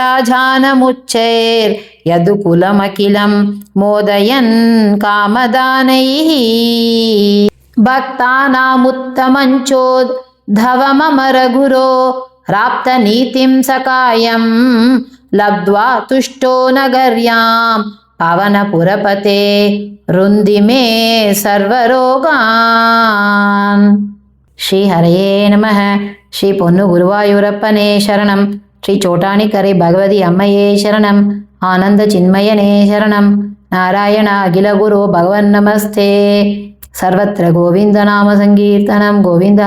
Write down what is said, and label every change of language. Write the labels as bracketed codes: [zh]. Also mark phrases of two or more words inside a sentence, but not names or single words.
[sa] राजानमुच्चैर्यदुकुलमखिलं मोदयन् कामदानैः भक्तानामुत्तमञ्चोद्धवममरगुरो राप्तनीतिं सकायं लब्ध्वा तुष्टो नगर्यां पवनपुरपते रुन्दिमे सर्वरोगान् శ్రీ హరయే నమః. [ml] ശ്രീ പൊന്നു ഗുരുവായൂരപ്പനേ ശരണം. ശ്രീ ചോറ്റാനിക്കര ഭഗവതി അമ്മയേ ശരണം. ആനന്ദ ചിന്മയനേ ശരണം. [sa] నారాయణ అఖిల గురు భగవన్నమస్తే. సర్వత్ర గోవిందనామ సంకీర్తనం.